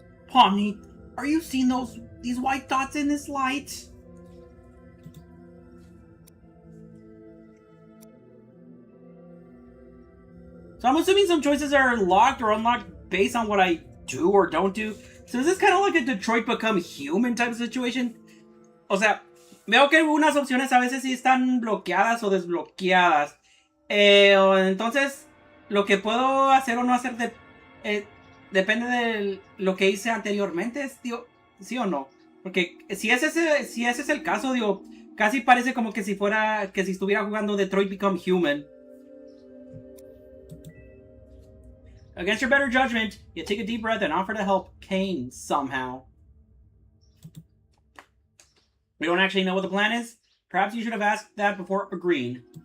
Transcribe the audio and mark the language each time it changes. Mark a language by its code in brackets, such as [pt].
[en] Pomni, are you seeing these white dots in this light? So I'm assuming some choices are locked or unlocked based on what I do or don't do. So is this kind of like a Detroit Become Human type of situation? [es] O sea, veo que algunas opciones a veces sí están bloqueadas o desbloqueadas. Entonces, lo que puedo hacer o no hacer depende de lo que hice anteriormente, digo, ¿sí o no? Porque si ese es el caso, digo, casi parece como que si estuviera jugando Detroit Become Human. [en] Against your better judgment, you take a deep breath and offer to help Kane somehow. We don't actually know what the plan is. Perhaps you should have asked that before agreeing.